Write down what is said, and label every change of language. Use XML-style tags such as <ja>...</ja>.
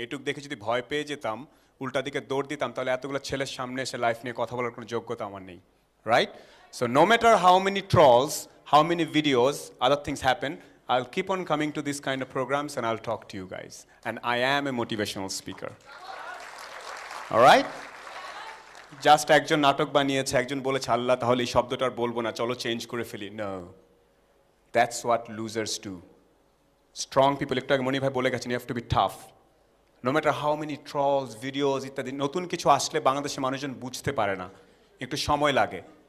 <bn>এটুক দেখে যদি ভয় পেয়ে যেতাম, উল্টা দিকে দৌড় দিতাম, তাহলে এতগুলো ছেলের সামনে এসে লাইফ নিয়ে কথা বলার কোনো যোগ্যতা আমার নেই, right?</bn> <en>So no matter how many trolls, how many videos, other things happen, I'll keep on coming to this kind of programs and I'll talk to you guys. And I am a motivational speaker. All right?</en> <bn>Just একজন নাটক বানিয়েছে, একজন বলেছে আল্লাহ তাহলে এই শব্দটা আর বলবো না, চলো চেঞ্জ করে ফেলি।</bn> <en>No, that's what losers do. Strong people,</en> <bn>একটু আগে মনি ভাই বলে গেছেন,</bn> <en>You have to be tough. No matter how many trolls, videos</en> <bn>ইত্যাদি, নতুন কিছু আসলে বাংলাদেশের মানুষজন বুঝতে পারে না, একটু সময় লাগে।</bn>